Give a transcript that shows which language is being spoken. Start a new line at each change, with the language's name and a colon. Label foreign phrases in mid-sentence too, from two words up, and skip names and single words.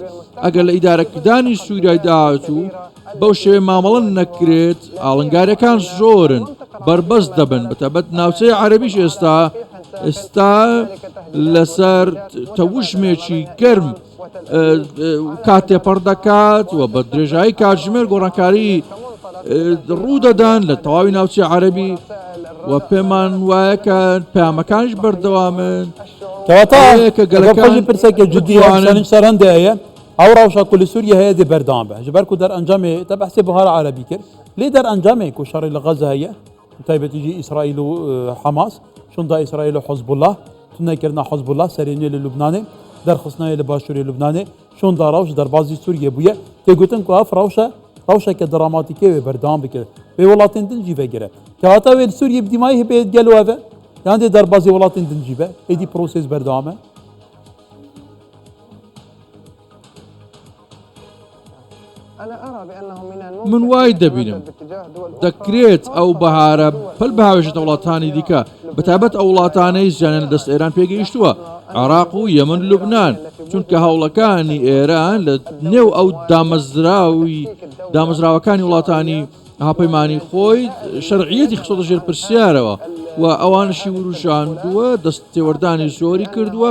Central Kurdish: ئەگەر لە ئیدارەکردانی سووریای داهاتوو بەو شێوێ مامەڵە نەکرێت ئاڵنگارەکان زۆرن بربەست دەبن بەتابەت ناوچەی عەرەبیش ئێستا لەسەر تەوشمێکی گەرم کات تێپەڕ دەکات و بە درێژایی کاتژمێر گۆڕانکاری ڕوو دەدان لە تەواوی ناوچەی عەرەبی و پێمان وایە کە پەیامەکانیش بەردەوامن. کەواتە گەلەکانی پرسێکی جددی سەرهەندێ هەیە ئەو ڕەوشە
Kurdish: ku li Sûriye heye dê berdewam be ji ber ku derencamê te behsê bihara Erebî kir lê derencamê ku şerê li Gaza heye taybetî jî İsraîl û Hemas şûnda İsraîl û Hezbollah tunekirina Hezbollah serêniyê li Lubnanê derxistnayê li başûrê Lubnanê şûnda rewş derbasî Sûriye bûye têgotin ku ev rewşeke dramatîkê wê berdewam bike wê welatên din jî vegire. Kewata wê li Sûriye bi dîmayî hebe gelo ev e yan dê derbasî welatên din jî be êdî prosês berdewam e.
Central Kurdish: من وای دەبینم دەکرێت ئەو بەهارە پەل بەهاوێژێتە وڵاتانی دیکە بەتابەت ئەو وڵاتانەی زیانە لە دەست ئێران پێگەیشتووە عێراق و یەمەن و لوبنان چونکە هەوڵەکانی ئێران لە نێو ئەو دامەزراوەکانی وڵاتانی هاوپەیمانی خۆی شەرعیەتی خستۆتە ژێر پرسیارەوە و ئەوانشی وروژاندووە دەستێوەردانی زۆری کردووە.